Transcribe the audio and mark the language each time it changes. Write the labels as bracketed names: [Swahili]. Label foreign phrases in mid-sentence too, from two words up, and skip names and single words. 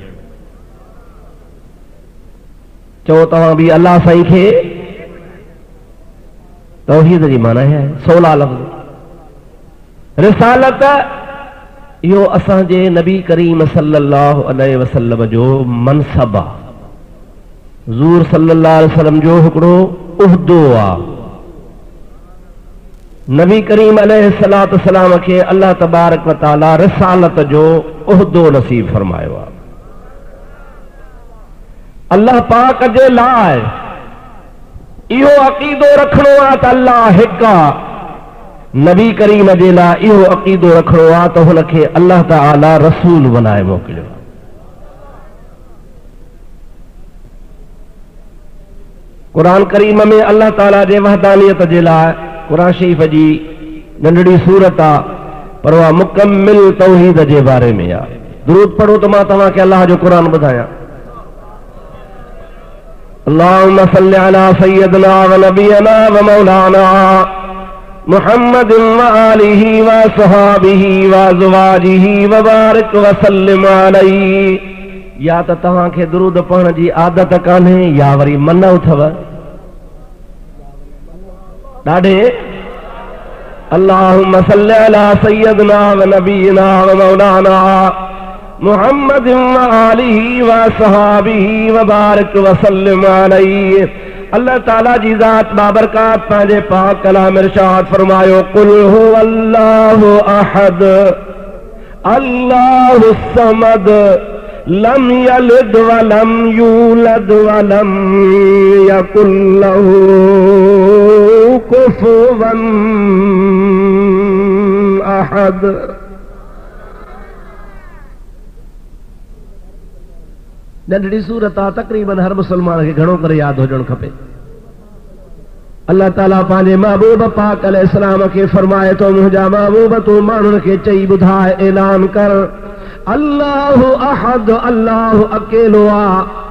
[Sindhi] चओ तव्हां बि अल्लाह साईं खे, तौहीद जी माना है सवला लफ़्ज़। रिसालत यो असांजे नबी करीम [Arabic] صلى الله عليه وسلم [Sindhi] जो मनसब आ। हुज़ूर [Arabic] صلى الله عليه وسلم [Sindhi] जो हिकिड़ो उहदो आ। नबी करीम [Arabic] عليه الصلاة والسلام [Sindhi] खे अल्लाह [Arabic] تبارك وتعالى [Sindhi] रिसालत जो उहदो नसीब फरमायो आ। अल्लाह पाक जे लाइ इहो अक़ीदो रखणो आ त अल्लाह हिकु आ। नबी करीम जे लाइ इहो अक़ीदो रखणो आ त हुनखे अल्लाह ताला रसूल बनाए मोकिलियो। क़ुरान करीम में अल्लाह ताला जे वहदानियत जे लाइ क़ुरान शरीफ़ जी नंढड़ी सूरत आ, पर उहा मुकम्मिल तौहीद जे बारे में आ। दुरूद पढ़ो त मां तव्हांखे अल्लाह जो क़ुरान ॿुधायां। [Arabic] اللهم صل على سيدنا ونبينا ومولانا محمد وآله وأصحابه وأزواجه وبارك وسلم عليه. [Sindhi] या त तव्हांखे दुरूद पढ़ण जी आदत कान्हे या वरी मन अथव ॾाढे। [Arabic] اللهم صل على سيدنا ونبينا ومولانا محمد وآله وأصحابه وبارك وسلم عليه. [Sindhi] अल्लाह ताला जी ज़ात बाबरकात पंहिंजे पाक कलाम इरशाद फरमायो, [Arabic] قل هو الله أحد الله الصمد لم يلد ولم يولد ولم يكن له كفوا أحد. [Sindhi] नंढड़ी सूरत आ, तकरीबन हर मुसलमान खे घणो करे यादि हुजणु खपे। अल्लाह ताला पंहिंजे महबूब पाक अलैहिस्सलाम खे फरमाए थो, मुंहिंजा महबूब तूं माण्हुनि खे चई ॿुधाए, ऐलान कर, [Arabic] الله أحد, [Sindhi] अल्लाह अकेलो आ।